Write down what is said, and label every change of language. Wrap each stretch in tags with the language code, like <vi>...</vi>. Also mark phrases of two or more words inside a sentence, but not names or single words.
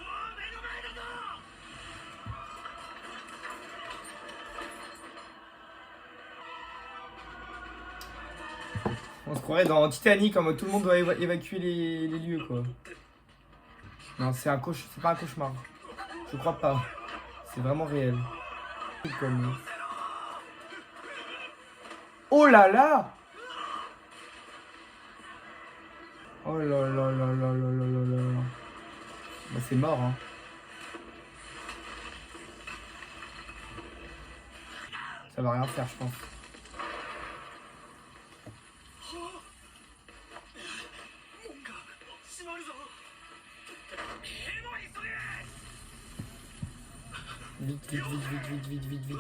<fr>On se croirait dans Titanic en mode tout le monde doit évacuer les lieux, quoi. Non, c'est pas un cauchemar. Je crois pas. C'est vraiment réel. Comme... Oh là là! Oh là là là là là là là là. Bah, c'est mort, hein. Ça va rien faire, je pense. Vite, vite, vite, vite, vite, vite, vite, vite.</fr>